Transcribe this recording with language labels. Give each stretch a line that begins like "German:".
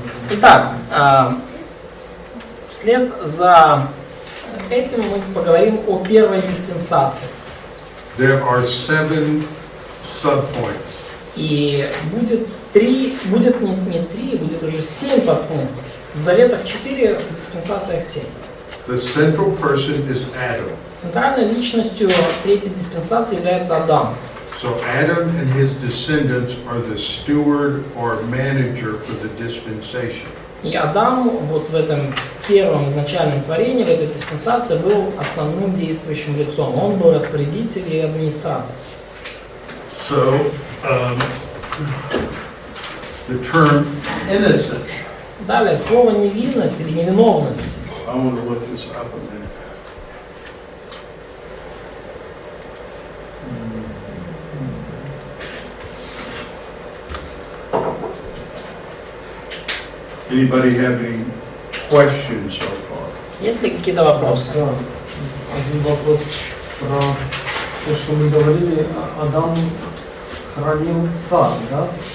Russian: Итак, вслед за этим мы поговорим о первой диспенсации.
English: There are 7 subpoints.
Russian: И будет не 3, будет уже 7 подпунктов. В Заветах 4, в диспенсациях 7.
English: The central person is Adam.
Russian: Центральной личностью третьей диспенсации является Адам.
English: So Adam and his descendants are the steward or manager for the dispensation.
Russian: И Адам вот в этом первом изначальном творении, в этой диспенсации, был основным действующим лицом. Он был распорядитель и администратор.
English: So the term innocent.
Russian: Далее, слово невинность или невиновность.
English: I want to look this up a minute. Anybody have any questions so far?
Russian: Есть ли какие-то вопросы? Да. Один вопрос про то, что мы говорили, Адам хранил сад, да?